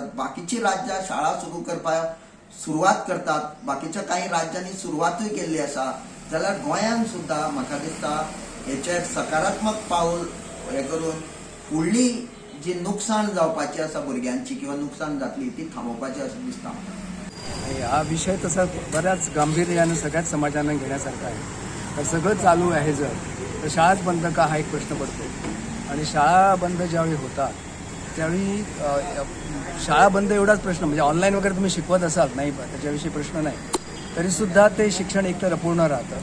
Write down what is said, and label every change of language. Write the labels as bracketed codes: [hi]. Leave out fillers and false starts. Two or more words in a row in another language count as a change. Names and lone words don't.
[kok] बाकीची राज्यां शाळा सुरू करपाक सुरवात करतात. बाकीच्या काही राज्यांनी सुरवातूय केल्ली आसा. जाल्यार गोंयांत सुद्दां म्हाका दिसता हेचेर सकारात्मक पावल हे करून फुडली जी नुकसाण जावपाची आसा भुरग्यांची किंवा नुकसाण जातली ती थांबोवपाची अशें दिसता. [mr] हा विषय तसा बऱ्याच गांभीर्यानं सगळ्याच समाजानं घेण्यासारखा आहे. तर सगळं चालू आहे जर तर शाळाच बंद का हा एक प्रश्न पडतो. आणि शाळा बंद ज्यावेळी होतात त्यावेळी शाळा बंद एवढाच प्रश्न, म्हणजे ऑनलाईन वगैरे तुम्ही शिकवत असाल नाही त्याच्याविषयी प्रश्न नाही, तरीसुद्धा ते शिक्षण एकतर अपूर्ण राहतं.